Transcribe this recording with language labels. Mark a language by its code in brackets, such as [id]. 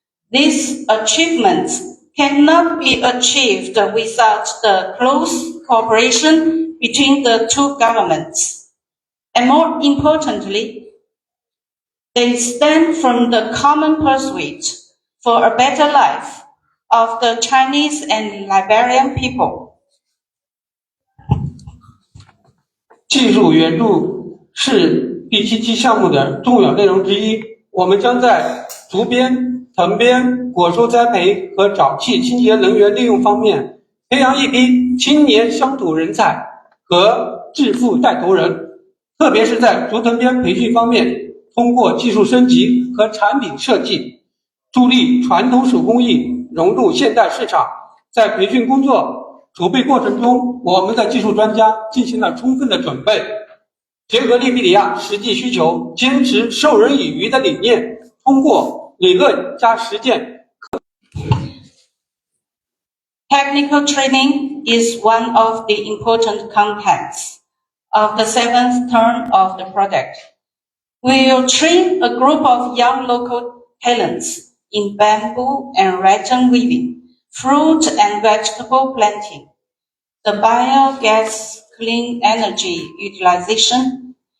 [en] These achievements cannot be achieved without the close cooperation between the two governments. And more importantly, they stem from the common pursuit for a better life of the Chinese and Liberian people. [zh] 技术援助是第7期项目的重要内容之一。我们将在竹编、藤编、果蔬栽培和沼气清洁能源利用方面培养一批青年乡土人才和致富带头人，特别是在竹藤编培训方面，通过技术升级和产品设计，助力传统手工艺融入现代市场。在培训工作筹备过程中，我们的技术专家进行了充分的准备，结合利比里亚实际需求，坚持授人以渔的理念，通过理论加实践。 [en] Technical training is one of the important contents of the 7th term of the project. We will train a group of young local talents in bamboo and rattan weaving, fruit and vegetable planting, the biogas clean energy utilization.